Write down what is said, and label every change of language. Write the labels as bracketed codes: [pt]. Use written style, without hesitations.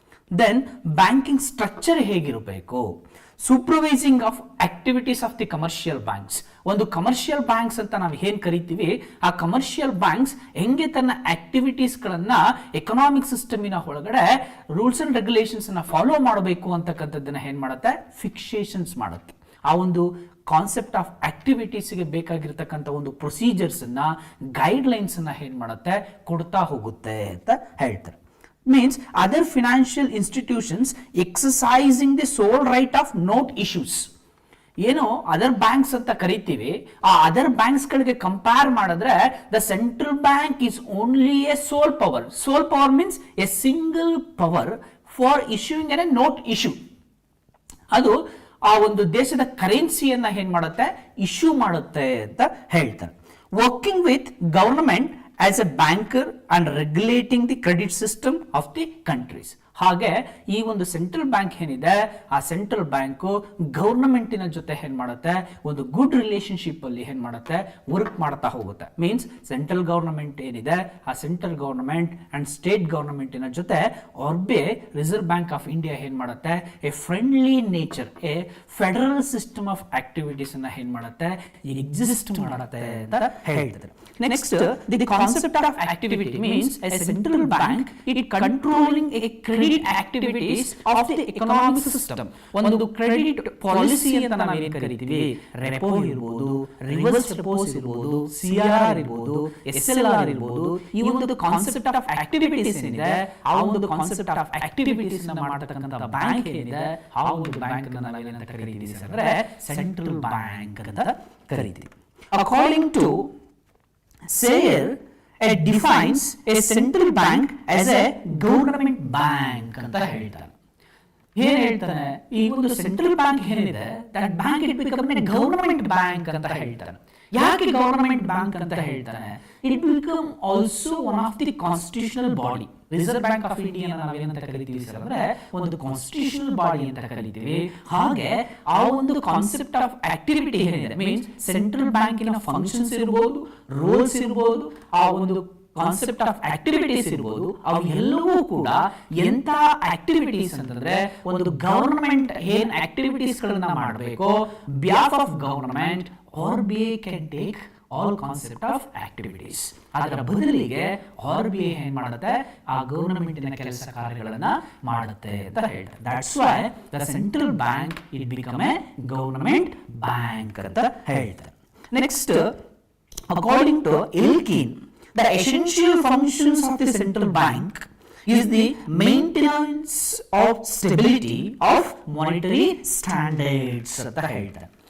[kn] Then banking structure ಹೇಗಿರಬೇಕು, [en] supervising of activities of the commercial banks, [kn] ಒಂದು commercial banks ಅಂತ ನಾವು ಏನ್ ಕರಿತೀವಿ ಆ ಕಮರ್ಷಿಯಲ್ ಬ್ಯಾಂಕ್ಸ್ ಹೆಂಗೆ ತನ್ನ ಆಕ್ಟಿವಿಟೀಸ್ ಗಳನ್ನ ಎಕನಾಮಿಕ್ ಸಿಸ್ಟಮಿನ ಒಳಗಡೆ ರೂಲ್ಸ್ ಅಂಡ್ ರೆಗ್ಯುಲೇಷನ್ಸ್ ಅನ್ನ ಫಾಲೋ ಮಾಡಬೇಕು ಅಂತಕ್ಕಂಥದ್ದನ್ನ ಏನ್ ಮಾಡುತ್ತೆ ಫಿಕ್ಸೇಷನ್ಸ್ ಮಾಡುತ್ತೆ. ಆ ಒಂದು ಕಾನ್ಸೆಪ್ಟ್ ಆಫ್ ಆಕ್ಟಿವಿಟೀಸ್ಗೆ ಬೇಕಾಗಿರ್ತಕ್ಕಂಥ ಒಂದು ಪ್ರೊಸೀಜರ್ಸ್ ಅನ್ನ ಗೈಡ್ ಲೈನ್ಸ್ ಅನ್ನ ಏನ್ ಮಾಡುತ್ತೆ ಕೊಡ್ತಾ ಹೋಗುತ್ತೆ ಅಂತ ಹೇಳ್ತಾರೆ. [en] Means other financial institutions exercising the sole right of note issues. [kn] ಏನು ಅದರ್ ಬ್ಯಾಂಕ್ಸ್ ಅಂತ ಕರಿತೀವಿ ಆ ಅದರ್ ಬ್ಯಾಂಕ್ಸ್ ಗಳಿಗೆ ಕಂಪೇರ್ ಮಾಡಿದ್ರೆ [en] The central bank is only a sole power. Sole power means a single power for issuing a note issue. [kn] ಅದು ಆ ಒಂದು ದೇಶದ ಕರೆನ್ಸಿಯನ್ನ ಏನ್ ಮಾಡುತ್ತೆ ಇಶ್ಯೂ ಮಾಡುತ್ತೆ ಅಂತ ಹೇಳ್ತಾರೆ. [en] Working with government as a banker and regulating the credit system of the countries. [kn] ಹಾಗೆ ಈ ಒಂದು ಸೆಂಟ್ರಲ್ ಬ್ಯಾಂಕ್ ಏನಿದೆ ಆ ಸೆಂಟ್ರಲ್ ಬ್ಯಾಂಕು ಗವರ್ನಮೆಂಟಿನ ಜೊತೆ ಏನ್ ಮಾಡುತ್ತೆ ಒಂದು ಗುಡ್ ರಿಲೇಶನ್ಶಿಪ್ ಅಲ್ಲಿ ಏನ್ ಮಾಡುತ್ತೆ ವರ್ಕ್ ಮಾಡ್ತಾ ಹೋಗುತ್ತೆ. ಮೀನ್ಸ್ ಸೆಂಟ್ರಲ್ ಗವರ್ನಮೆಂಟ್ ಏನಿದೆ ಆ ಸೆಂಟ್ರಲ್ ಗವರ್ನಮೆಂಟ್ ಅಂಡ್ ಸ್ಟೇಟ್ ಗವರ್ನಮೆಂಟಿನ ಜೊತೆ RBI reserve bank of India ಏನ್ ಮಾಡುತ್ತೆ A friendly nature A federal system of activities ಅನ್ನ ಏನ್ ಮಾಡುತ್ತೆ ಎಕ್ಸಿಸ್ಟ್ ಮಾಡುತ್ತೆ ಅಂತ ಹೇಳ್ತಾರೆ. [en] Next, the concept of activity means a central bank it controlling a credit activities of the economic system. [kn] ಒಂದು credit policy ಅಂತ ನಾವು ಏನು ಕರಿತೀವಿ, ರೆಪೋ ಇರಬಹುದು, ರಿವರ್ಸ್ ರೆಪೋಸ್ ಇರಬಹುದು, CRR ಇರಬಹುದು, SLR ಇರಬಹುದು, ಈ ಒಂದು ಕಾನ್ಸೆಪ್ಟ್ ಆಫ್ ಆಕ್ಟಿವಿಟೀಸ್ ಏನಿದೆ ಆ ಒಂದು ಕಾನ್ಸೆಪ್ಟ್ ಆಫ್ ಆಕ್ಟಿವಿಟೀಸ್ ನ ಮಾಡತಕ್ಕಂತ ಬ್ಯಾಂಕ್ ಏನಿದೆ ಆ ಒಂದು ಬ್ಯಾಂಕ್ ಅನ್ನು ನಾವು ಏನಂತ ಕರಿತೀವಿ ಅಂದ್ರೆ ಸೆಂಟ್ರಲ್ ಬ್ಯಾಂಕ್ ಅಂತ ಕರಿತೀವಿ. [en] According to Sayer, it defines a central bank as a government bank [kn] ಅಂತ ಹೇಳ್ತಾರೆ. ಏನ್ ಹೇಳ್ತಾನೆ, ಈ ಒಂದು ಸೆಂಟ್ರಲ್ ಬ್ಯಾಂಕ್ ಏನಿದೆ [en] that bank it become a government bank [kn] ಅಂತ ಹೇಳ್ತಾನೆ. ಯಾಕೆ ಗವರ್ನಮೆಂಟ್ ಬ್ಯಾಂಕ್ ಅಂತ ಹೇಳ್ತಾನೆ? [en] It become also one of the constitutional body. [kn] Reserve bank of India ನಾವೇನಂತ ಕರಿತೀವಿ ಸರ್ ಅಂದ್ರೆ ಒಂದು ಕಾನ್ಸ್ಟಿಟ್ಯೂಷನಲ್ ಬಾಡಿ ಅಂತ ಕರಿತೀವಿ. ಹಾಗೆ ಆ ಒಂದು ಕಾನ್ಸೆಪ್ಟ್ ಆಫ್ ಆಕ್ಟಿವಿಟಿ ಏನಿದೆ, ಮೀನ್ಸ್ ಸೆಂಟ್ರಲ್ ಬ್ಯಾಂಕಿನ ಫಂಕ್ಷನ್ಸ್ ಇರ್ಬೋದು, ರೋಲ್ಸ್ ಇರ್ಬೋದು, ಆ ಒಂದು ಕಾನ್ಸೆಪ್ಟ್ ಆಫ್ ಆಕ್ಟಿವಿಟೀಸ್ ಇರ್ಬೋದು, ಅವು ಎಲ್ಲವೂ ಕೂಡ ಎಂತ ಆಕ್ಟಿವಿಟೀಸ್ ಅಂತಂದ್ರೆ ಒಂದು ಗವರ್ನಮೆಂಟ್ ಏನ್ ಆಕ್ಟಿವಿಟೀಸ್ ಗಳನ್ನ ಮಾಡಬೇಕು [en] Behalf of government, RBI can take all concept of activities. [kn] ಅದರ ಬದಲಿಗೆ RBI ಏನ್ ಮಾಡುತ್ತೆ, ಆ ಗವರ್ನಮೆಂಟಿನ ಕೆಲಸ ಕಾರ್ಯಗಳನ್ನ ಮಾಡುತ್ತೆ ಅಂತ ಹೇಳ್ತಾರೆ. [en] that's why the central bank it become a government bank [kn] ಅಂತ ಹೇಳ್ತಾರೆ. [en] next, according to Elkin, the essential functions of the central bank is the maintenance of stability of monetary standards [kn] ಅಂತ ಹೇಳ್ತಾರೆ.